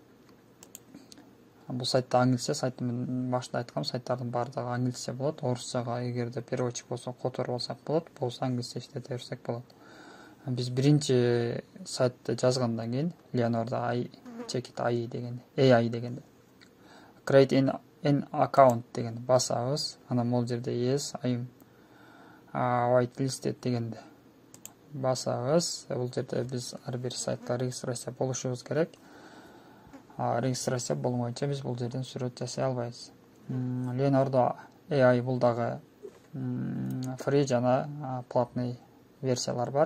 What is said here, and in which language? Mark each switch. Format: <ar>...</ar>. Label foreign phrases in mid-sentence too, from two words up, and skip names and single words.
<ky>Бул сайтта англисче, сайттын башында айткам, сайттардын баардыгы англисче болот. Орусчага эгерде переводчик болсо которуп алсак болот, болсо англисче иштете берсек болот. Биз биринчи сайтты жазгандан кийин Leonardo AI деген AI дегенде</ky> <en>create an account</en> <ky>деген басабыз. Анан бул жерде</ky> <en>yes I'm whitelisted</en> <ky>дегенде басабыз. Бул жерде биз ар бир сайтка регистрация болушубуз керек. Регистрация болмойнча биз бул жерден сүрөт жасай албайбыз. Leonardo AI бул дагы free жана платный версиялар бар.</ky>